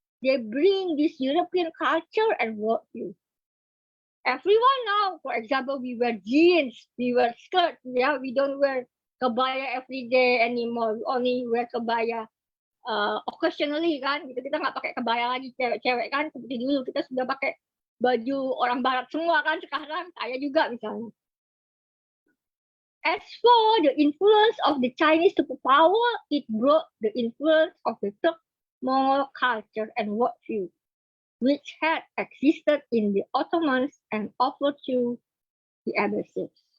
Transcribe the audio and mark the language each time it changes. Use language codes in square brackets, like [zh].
[en] They bring this European culture and worldview. Everyone now, for example, we wear jeans, we wear skirts. Yeah, we don't wear kebaya every day anymore. We only wear kebaya occasionally kan. [id] Gitu, kita nggak pakai kebaya lagi cewek-cewek kan. Seperti dulu kita sudah pakai baju orang barat semua kan sekarang. Saya juga misalnya. [en] As for the influence of the Chinese superpower, it brought the influence of the Turk Mongol culture and worldview, which had existed in the Ottomans and over to the Abbasids.